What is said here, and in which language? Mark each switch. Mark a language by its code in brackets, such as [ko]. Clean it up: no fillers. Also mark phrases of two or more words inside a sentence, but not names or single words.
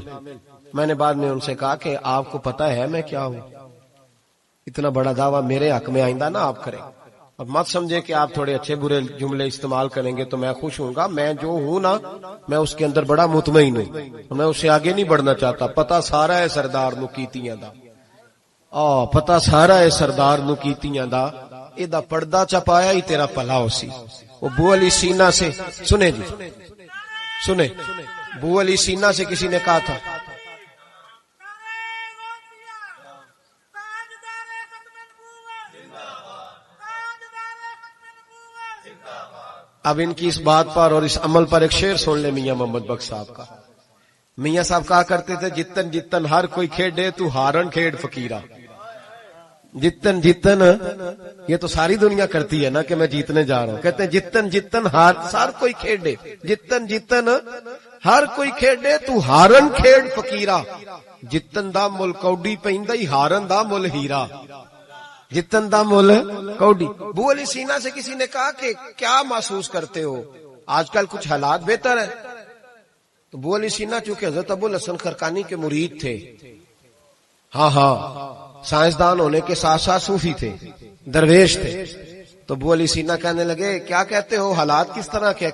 [ur] میں نے بعد میں ان سے کہا کہ آپ کو پتا ہے میں کیا ہوں؟ اتنا بڑا دعویٰ میرے حق میں آئندہ نہ آپ کریں، اور مت سمجھے کہ آپ تھوڑے اچھے برے جملے استعمال کریں گے تو میں خوش ہوں گا. میں جو ہوں نا، میں اس کے اندر بڑا مطمئن ہوں، میں اس سے آگے نہیں بڑھنا چاہتا. [pa] پتا سارا ہے سردار نو کیتیاں دا، پتا سارا ہے سردار نو کیتیاں دا، ایدا پردہ چپایا ہی تیرا پلا ہو سی. [ur] وہ بو علی سینا سے سنے جی، سنے بو علی سینا سے کسی نے کہا تھا اب ان کی اس بات پر اور اس عمل پر ایک شعر سن لے میاں محمد بخش صاحب کا. میاں صاحب کہا کرتے تھے [pa] جتن جتن ہر کوئی کھیڈے تو ہارن کھیڈ فقیرہ. جتن جتن [ur] یہ تو ساری دنیا کرتی ہے نا کہ میں جیتنے جا رہا ہوں. کہتے ہیں [pa] جتن جتن ہر کوئی کھیڈے، جتن جتن ہر کوئی کھیڈے تو ہارن کھیڈ فقیرہ. جتن دا مل کوڈی پیندا ہی ہارن دا مل ہیرا. جتن دا مل کوڈی. [ur] بو علی سینا سے کسی نے کہا کہ کیا محسوس کرتے ہو آج کل کچھ حالات بہتر ہیں؟ تو بو علی سینا چونکہ حضرت ابو الحسن خرقانی کے مرید تھے، ہاں سائنسدان ہونے کے ساتھ ساتھ صوفی تھے، درویش تھے، تو بو علی سینا کہنے لگے کیا کہتے ہو، حالات کس طرح کے؟